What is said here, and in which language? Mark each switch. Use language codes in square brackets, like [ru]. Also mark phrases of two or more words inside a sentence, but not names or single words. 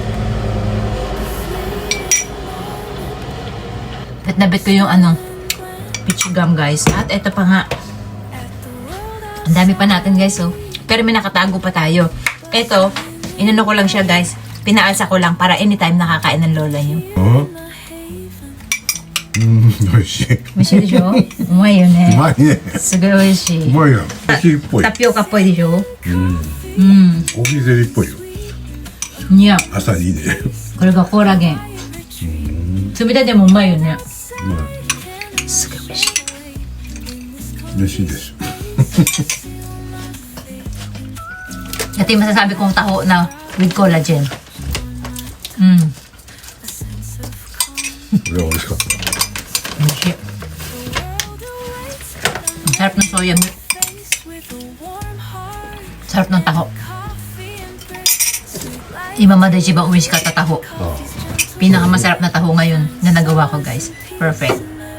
[tl] At nabit ko yung peach gum guys. At ito pa nga. Ang dami pa natin guys oh. Pero may nakatago pa tayo. Ito, inano ko lang siya guys. Pinaalsa ko lang para anytime nakakain ng lola nyo. [ja] Oh? Oishii. 美味しいでしょ? [tl] Umay yun eh. Umay ne. [ja] すごい美味しい. Umayよ。コーヒーっぽい。タピオカっぽいでしょ？コーヒーゼリーっぽいよ。いや、朝いいね。これがコーラゲン。冷たいでもうまいよね。すごい美味しい。美味しいです。 [tl] Ito yung masasabi kong taho na [en] with collagen. [ja] これは美味しかった。 [tl] 美味しい。Sarap ng soya milk. Sarap ng taho. [ja] 今まで一番美味しかったタホ。 [tl] pinakamasarap na taho ngayon na nagawa ko guys. Perfect.